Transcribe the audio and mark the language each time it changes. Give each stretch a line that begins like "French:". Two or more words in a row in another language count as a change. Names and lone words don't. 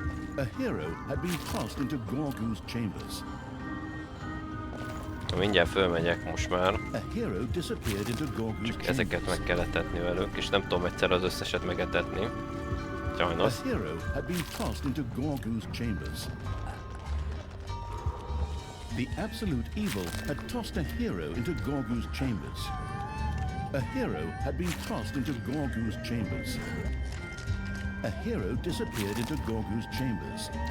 English: A hero had been tossed into Gurgót's chambers.
Hungarian: Mindjárt fölmegyek most már.
English: A hero disappeared into Gurgót's
Hungarian: Csak ezeket meg kell etetni velük, és nem tudom egyszer az összeset megetetni. Sajnos.
English: A hero had been tossed into Gurgót's chambers. The absolute evil had tossed a hero into Gurgót's chambers. A hero had been tossed into Gurgót's chambers. A hero disappeared into Gurgót's chambers.